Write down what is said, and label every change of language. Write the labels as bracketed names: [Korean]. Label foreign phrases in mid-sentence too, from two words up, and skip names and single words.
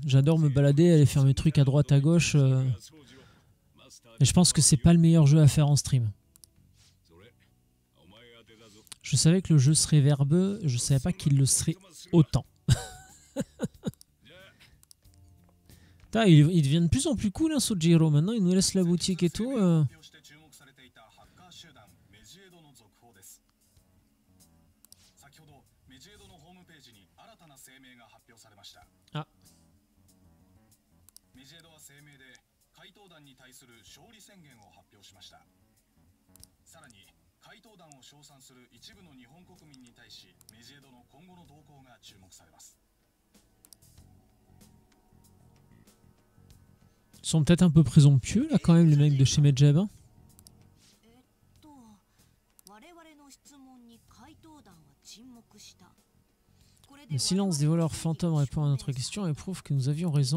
[French] J'adore me balader, aller faire mes trucs à droite, à gauche. Mais je pense que c'est pas le meilleur jeu à faire en stream. Je savais que le jeu serait verbeux, je savais pas qu'il le serait autant. Putain, il devient de plus en plus cool, hein, Sojiro. Maintenant, il nous laisse la boutique et tout. [Japanese] あ、メジェドは声明で怪盗団に対する勝利宣言を発表しました。さらに怪盗団を称賛する一部の日本国民に対し、メジェドの今後の動向が注目されます。 [French] Ils sont peut-être un peu présomptueux là quand même les mecs de chez Medjeb. Hein. Le silence des voleurs fantômes répond à notre question et prouve que nous avions raison.